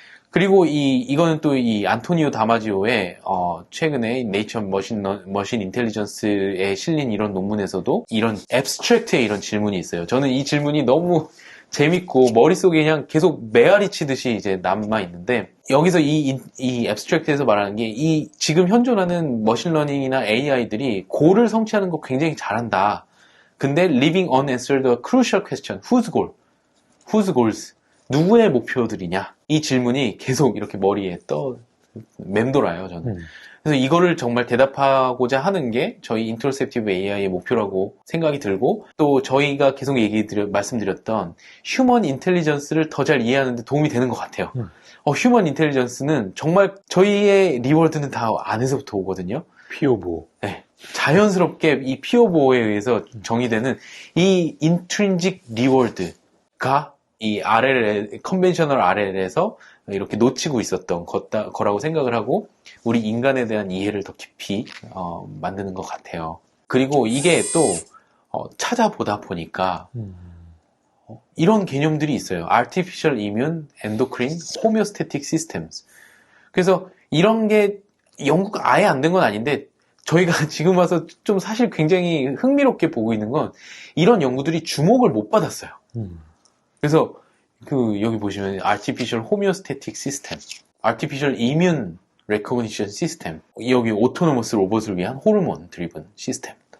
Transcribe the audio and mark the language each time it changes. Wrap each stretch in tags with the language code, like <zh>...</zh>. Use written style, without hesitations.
<ko>그리고 이거는 또 이 안토니오 다마지오의 최근에 네이처 머신 인텔리전스에 실린 이런 논문에서도 이런 앱스트랙트의 이런 질문이 있어요. 저는 이 질문이 너무 재밌고 머릿속에 그냥 계속 메아리 치듯이 이제 남아 있는데, 여기서 이 앱스트랙트에서 말하는 게 이 지금 현존하는 머신러닝이나 AI들이 골을 성취하는 거 굉장히 잘한다. 근데</ko> <en>leaving unanswered a crucial question, whose goal? whose goals?</en> <ko>누구의 목표들이냐? 이 질문이 계속 이렇게 머리에 맴돌아요, 저는. 그래서 이거를 정말 대답하고자 하는 게 저희 인터셉티브 AI의 목표라고 생각이 들고, 또 저희가 계속 말씀드렸던 휴먼 인텔리전스를 더 잘 이해하는 데 도움이 되는 것 같아요. 휴먼 인텔리전스는 정말 저희의 리워드는 다 안에서부터 오거든요. 피오보. 네. 자연스럽게 이 피오보에 의해서 정의되는 이 인트린직 리워드가 이 컨벤셔널 RL에서 이렇게 놓치고 있었던 거라고 생각을 하고, 우리 인간에 대한 이해를 더 깊이 만드는 것 같아요. 그리고 이게 또 찾아보다 보니까 이런 개념들이 있어요.</ko> <en>Artificial Immune Endocrine Homeostatic Systems.</en> <ko>그래서 이런 게 연구가 아예 안 된 건 아닌데, 저희가 지금 와서 좀 사실 굉장히 흥미롭게 보고 있는 건 이런 연구들이 주목을 못 받았어요. 그래서 여기 보시면 Artificial Homeostatic System, Artificial Immune Recognition System, 여기 오토노머스 로봇을 위한 호르몬 드리븐 시스템.</ko>